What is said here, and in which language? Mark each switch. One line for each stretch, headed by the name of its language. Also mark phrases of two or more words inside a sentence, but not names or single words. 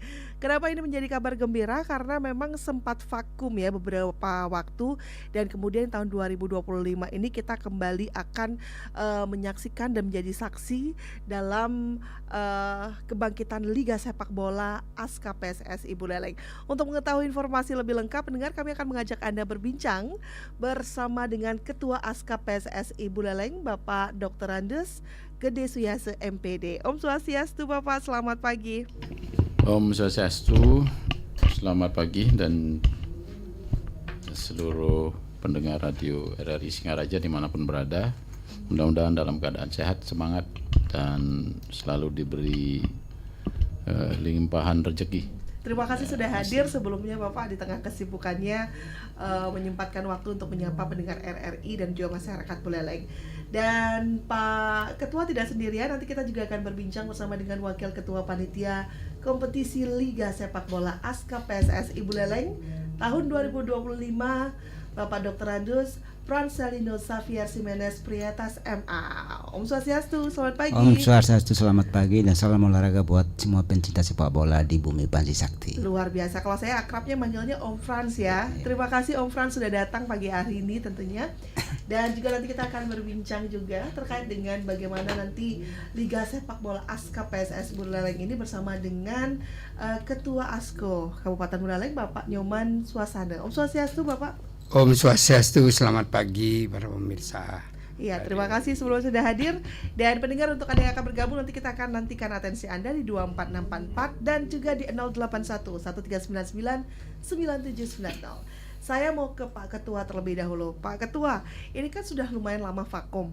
Indonesian: Kenapa ini menjadi kabar gembira? Karena memang sempat vakum ya beberapa waktu, dan kemudian tahun 2025 ini kita kembali akan menyaksikan dan menjadi saksi dalam kebangkitan Liga Sepak Bola ASKAP PSSI Buleleng. Untuk mengetahui informasi lebih lengkap, pendengar, kami akan mengajak Anda berbincang bersama dengan Ketua ASKAP PSSI Buleleng, Bapak Dr. Andes Gede Suyase MPD.
Sanskrit: Om Swastiastu
Indonesian: Bapak, selamat pagi.
Sanskrit: Om Swastiastu,
Indonesian: selamat pagi, dan seluruh pendengar radio RRI Singaraja dimanapun berada, mudah-mudahan dalam keadaan sehat, semangat, dan selalu diberi limpahan rezeki. Terima kasih sudah hadir sebelumnya Bapak di tengah kesibukannya menyempatkan waktu untuk menyapa pendengar RRI dan juga masyarakat Buleleng. Dan Pak Ketua tidak sendirian, nanti kita juga akan berbincang bersama dengan Wakil Ketua Panitia Kompetisi Liga Sepak Bola ASKAP PSSI Buleleng tahun 2025, Bapak Dr. Andus Francelino Xavier Jimenez Prietas MA.
Sanskrit: Om Swastiastu,
Indonesian: selamat pagi.
Sanskrit: Om Swastiastu,
Indonesian: selamat pagi, dan salam olahraga buat semua pencinta sepak bola di bumi Panji Sakti. Luar biasa, kalau saya akrabnya manggilnya Om Frans ya. Terima kasih Om Frans sudah datang pagi hari ini tentunya. Dan juga nanti kita akan berbincang juga terkait dengan bagaimana nanti Liga Sepak Bola ASKAP PSSI Buleleng ini bersama dengan Ketua ASKO Kabupaten Buleleng, Bapak Nyoman Swasana.
Sanskrit: Om Swastiastu Bapak. Om Swastiastu,
Indonesian: selamat pagi para pemirsa Iya, terima kasih sebelum sudah hadir. Dan pendengar, untuk Anda yang akan bergabung, nanti kita akan nantikan atensi Anda di 24644 dan juga di 081 1399 9790. Saya mau ke Pak Ketua terlebih dahulu. Pak Ketua, ini kan sudah lumayan lama vakum.